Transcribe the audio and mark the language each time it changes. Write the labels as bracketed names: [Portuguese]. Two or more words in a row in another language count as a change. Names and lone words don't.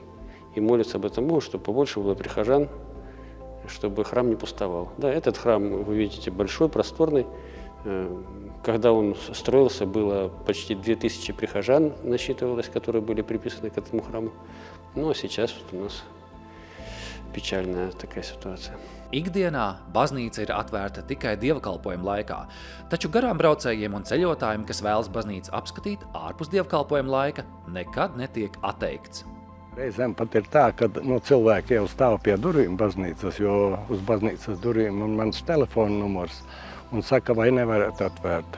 [Russian] И молится об этом Богу, чтобы побольше было прихожан, чтобы храм не пустовал. Да, этот храм, вы видите, большой, просторный. Когда он строился, было почти 2000 прихожан, насчитывалось, которые были приписаны к этому храму. Ну, а сейчас вот у нас pečaļная такая ситуация. [Latvian] Ikdienā baznīca ir atvērta tikai dievkalpojuma laikā, taču garām braucējiem un ceļotājiem, kas vēlas baznīcu apskatīt ārpus dievkalpojuma laika, nekad netiek atteikts. Reizēm pat ir tā, ka cilvēki jau stāv pie durvīm baznīcas, jo uz baznīcas durvīm ir mans telefona numurs un saka, vai nevarētu atvērt.